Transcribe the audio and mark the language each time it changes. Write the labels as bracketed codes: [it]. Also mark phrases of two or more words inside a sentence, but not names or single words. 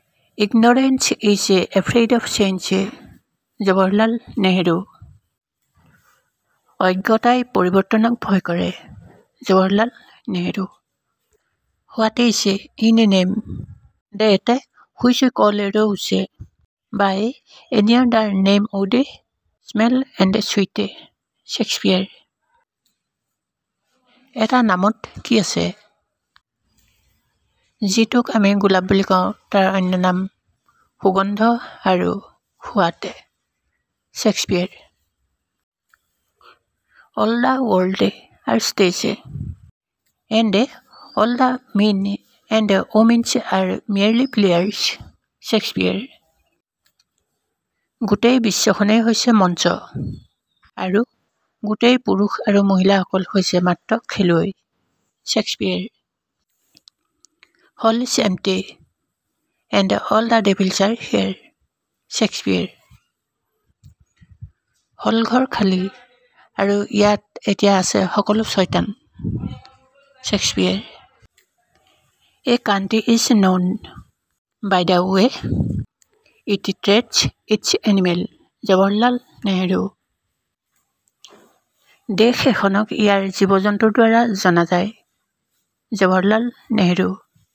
[en] Ignorance is afraid of change. [as] জৱাহৰলাল নেহৰু। অজ্ঞতাই পৰিৱৰ্তনক ভয় কৰে। জৱাহৰলাল নেহৰু। [en] What is in a name that which call rose by any other name would smell and sweet? Shakespeare. [as] এটা নামত কি আছে যিটোক আমি গোলাপ বুলি কওঁ তাৰ অন্য নাম সুগন্ধ আৰু সোৱাদ। শেক্সপিয়াৰ। [en] All the world are stage and all the men and women are merely players. Shakespeare. [as] গোটেই বিশ্বখনেই হৈছে মঞ্চ আৰু গোটেই পুৰুষ আৰু মহিলাসকল হৈছে মাত্ৰ খেলুৱৈ। Shakespeare. [en] Hall is empty and all the devils are here. Shakespeare. [as] হলঘৰ খালী আৰু ইয়াত এতিয়া আছে সকলো শয়তান। Shakespeare. [en] A country is known by the way it treats its animal. [as] জৱাহৰলাল নেহৰু। দেশ এখনক ইয়াৰ জীৱ-জন্তুৰ দ্বাৰা জনা যায়। জৱাহৰলাল নেহৰু।